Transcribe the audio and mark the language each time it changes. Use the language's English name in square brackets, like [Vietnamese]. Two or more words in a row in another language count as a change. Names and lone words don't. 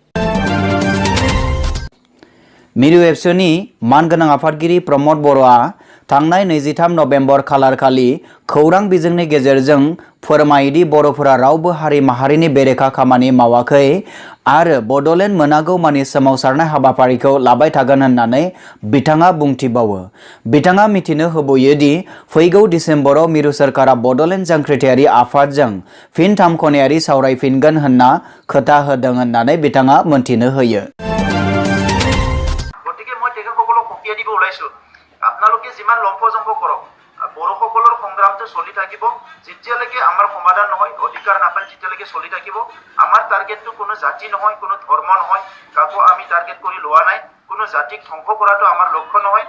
[Bodo] मिरु एबसुनि मानगोनां आफादगिरि प्रमद बर'आ थांनाय 23 नभेम्बर खालारखालि खौरां बिजोंनि गेजेरजों फोरमायदि बर'फोरा रावबो हारि माहारिनि बेरेखा खामानि मावाखै आरो बड'लेण्ड मोनागौमानि सोमावसारनाय हाबाफारिखौ लाबाय थागोन होननानै बिथाङा बुंथिबावो। बिथाङा मिथिनो होबावदि फैगौ डिसेम्बराव मिरु सोरखारा बड'लेण्ड जांख्रिथायारि आफादजों फिन 3 खनायारि सावरायफिनगोन होनना खोथा होदों होननानै बिथाङा मोनथिनो होयो। [Assamese] আপোনালোকে যিমান লম্ফজম্ফ কৰক বড়োসকলৰ সংগ্ৰামটো চলি থাকিব যেতিয়ালৈকে আমাৰ সমাধান নহয় অধিকাৰ নাপায় তেতিয়ালৈকে চলি থাকিব। আমাৰ টাৰ্গেটটো কোনো জাতি নহয় কোনো ধৰ্ম নহয় কাকো আমি টাৰ্গেট কৰি লোৱা নাই কোনো জাতিক ধ্বংস কৰাটো আমাৰ লক্ষ্য নহয়।